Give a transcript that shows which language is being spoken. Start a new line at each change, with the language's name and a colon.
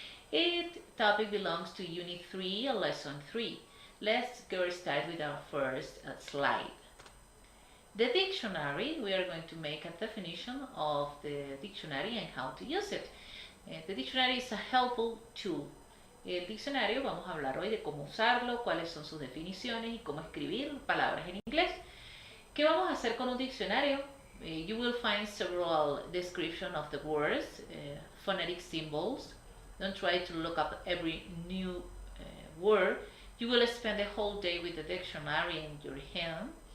English: It topic belongs to Unit 3, Lesson 3. Let's go start with our first slide. The dictionary, we are going to make a definition of the dictionary and how to use it. The dictionary is a helpful tool.
Spanish: El diccionario, vamos a hablar hoy de cómo usarlo, cuáles son sus definiciones y cómo escribir palabras en inglés. ¿Qué vamos a hacer con un diccionario?
English: You will find several descriptions of the words, phonetic symbols. Don't try to look up every new word. You will spend the whole day with the dictionary in your hand.